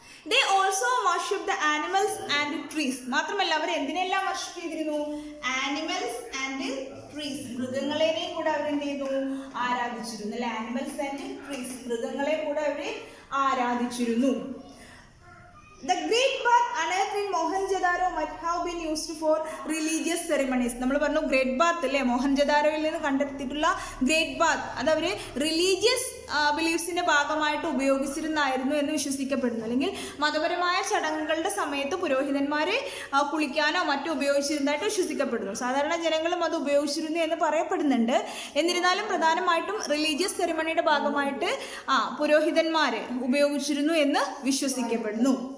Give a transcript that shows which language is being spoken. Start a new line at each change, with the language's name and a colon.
English: They also worship the animals and trees.
Malayalam: മാത്രമല്ല അവർ എന്തിനെല്ലാം worship ചെയ്തിരുന്നു?
English: animals and trees,
Malayalam: മൃഗങ്ങളെയും കൂടെ അവർ എന്ത് ചെയ്തു? ആരാധിച്ചിരുന്നു അല്ലെ. ആനിമൽസ് ആൻഡ് ട്രീസ്, മൃഗങ്ങളെ കൂടെ അവർ ആരാധിച്ചിരുന്നു.
English: The Great Bath unearthed in Mohenjo-daro might have been used for religious ceremonies.
Malayalam: നമ്മൾ പറഞ്ഞു ഗ്രേറ്റ് ബാത്ത് അല്ലേ, മോഹൻജദാരോയിൽ നിന്ന് കണ്ടെത്തിയിട്ടുള്ള ഗ്രേറ്റ് ബാത്ത് അത് അവർ റിലീജിയസ് ബിലീഫ്സിന്റെ ഭാഗമായിട്ട് ഉപയോഗിച്ചിരുന്നായിരുന്നു എന്ന് വിശ്വസിക്കപ്പെടുന്നു. അല്ലെങ്കിൽ മതപരമായ ചടങ്ങുകളുടെ സമയത്ത് പുരോഹിതന്മാരെ കുളിക്കാനോ മറ്റോ ഉപയോഗിച്ചിരുന്നതായിട്ട് വിശ്വസിക്കപ്പെടുന്നു. സാധാരണ ജനങ്ങളും അത് ഉപയോഗിച്ചിരുന്നു എന്ന് പറയപ്പെടുന്നുണ്ട്. എന്നിരുന്നാലും പ്രധാനമായിട്ടും റിലീജിയസ് സെറിമണിയുടെ ഭാഗമായിട്ട് പുരോഹിതന്മാരെ ഉപയോഗിച്ചിരുന്നു എന്ന് വിശ്വസിക്കപ്പെടുന്നു.